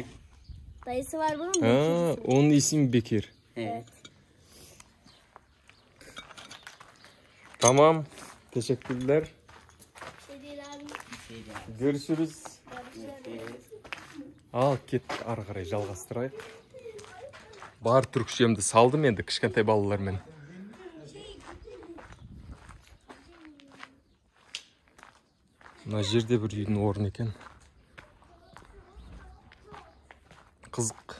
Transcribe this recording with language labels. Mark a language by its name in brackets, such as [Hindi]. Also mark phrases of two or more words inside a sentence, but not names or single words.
[Turkish] Dayısı var bunun mu? Onun ismi Bekir. Evet. Tamam. Teşekkürler. Şey değil abi. [Kazakh] Görüşürüz. Al ket ары қарай жалғастырайық. Бар түркішемді салдым енді кішкентай балалармен. Мына жерде бір үйдің орны екен. Қызық.